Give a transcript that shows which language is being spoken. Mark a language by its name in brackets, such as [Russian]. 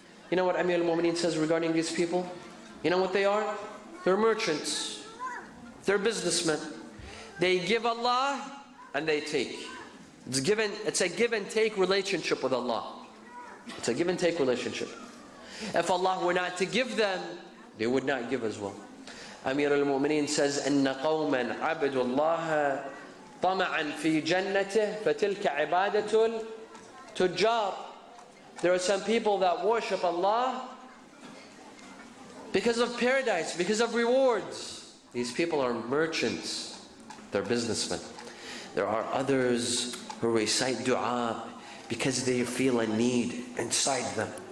[English] You know what Amir al-Mu'mineen says regarding these people? You know what they are? They're merchants. They're businessmen. They give Allah and they take. It's a give and take relationship with Allah. It's a give and take relationship. If Allah were not to give them, they would not give as well. [Arabic] Amir al-Mu'mineen says, إِنَّ قَوْمًا عَبَدُوا اللَّهَ طَمَعًا فِي جَنَّتِهِ فَتِلْكَ عِبَادَةُ التُّجَّارِ. [English] There are some people that worship Allah because of paradise, because of rewards. These people are merchants. They're businessmen. There are others who recite dua because they feel a need inside them.